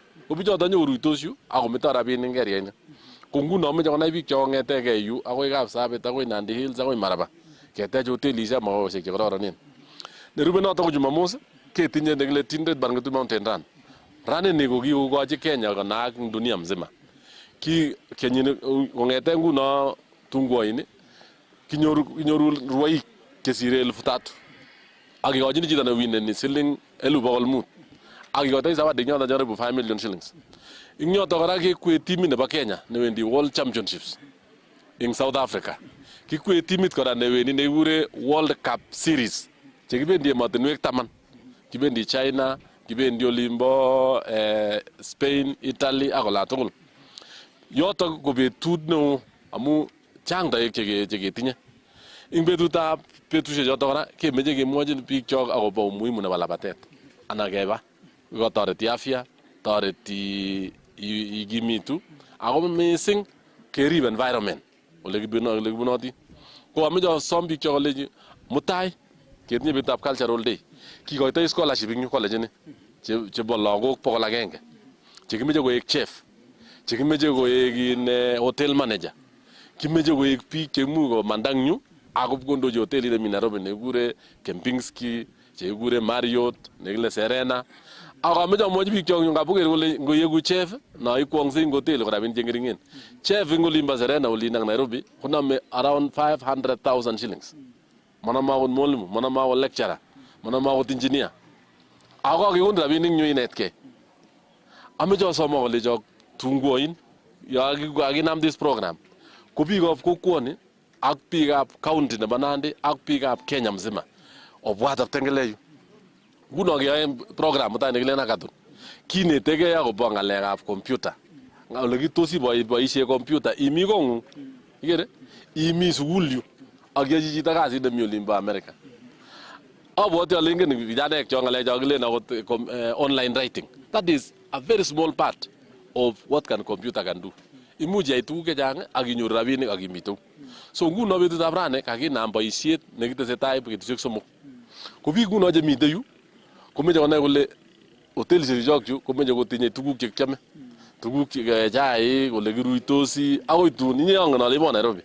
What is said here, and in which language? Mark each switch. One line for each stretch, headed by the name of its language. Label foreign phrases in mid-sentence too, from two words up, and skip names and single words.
Kalenjin: Ko bichoto nyokoruitos yu akometo rabinik keriani. Ko nguno meche konai biik chok kong'etegei yu akoi Kapsabet akoi Nandi Hills akoi Maraba. Ketech hotelishek makaoshek chekororonen. Nerube noto ko Jumamos ketinye nekile Tinderet Barng'etuny Mountain Run. Rani ni ko kikokochi Kenya konaak eng
Swahili: dunia mzima.
Kalenjin: Kenyini kong'ete nguno tungoini kinyoru rwoik chesire 3,000 akikochini chito newineni siling 500,000 akikoitoi zawadi nyoto jaribu 5
English: million shillings.
Kalenjin: Ing yoto kora kekwee timit nebo Kenya newendi World Championships ing South Africa. Kikwee timit kora newendi nekikure World Cup Series chekibendi emotinwek 10, kibendi China, kibendi olimbo Spain, Italy ak ola tugul. Yotok ko betut neo amu chang toek cheketinye. Ing betusiek chotok kora kemeche kemwochin biik chok akobo umuhimu nebo labatet. Ana keba kotoreti afya, toreti ikimitu, ako missing kerib environment ole kibunoti. Ko ameche asom biik chok koleji mutai ketinye betutab
English: cultural day.
Kalenjin: Kikoitoi scholarship ing yu college ni chebo lagok 100 chekimeche koek chef, chekimeche koek
English: hotel manager,
Kalenjin: kimeche koek biik cheimuch komanda eng yu ako kondochi hotelit nemi Nairobi nekikure Kempinski, chekikure Marriott, nekile Serena. Ako ameche amwochi biik chok ngabuker kole ngoyeku chef na ikwong'sei ing hoteli ko rabinik cheng'ering'en. Chef ing olimbo Serena olin ak Nairobi koname
English: around 500,000 shillings.
Kalenjin: Manama akot mwalimu, manama akot lecturer, manama akot engineer. Ako kakekon rabinik nyu inetkei. Ameche asoma kolechok tunguoin ya kakinam
English: this program
Kalenjin: ko biikab kokwoni ak biikab county nebo Nandi ak biikab Kenya mzima obwat ak tengeleyu. Nguno keyoe program mutai nekilen hackathon. Kinetegei akobo ng'alekab computer. Ole kitos iboisie computer imi kong'ung. Ikere? Imi sukul yu ak yachi chito kasit nemi olimbo America. Abwoti ale ingen vijanaek cho ng'alechok kilen akot
English: online writing. That is a very small part of what can computer can do.
Kalenjin: Imuch yai tuguk chechang ak inyoru rabinik ak imitu. So nguno betutab rani kakinam boisiet nekitesetai betusiek 3. Ko biik nguno chemite yu komeche konai kole hotelisiek chok chu komeche kotinye tuguk chekiame, tuguk chaik, ole kiruitosi akoi tun inye angen ale ibo Nairobi.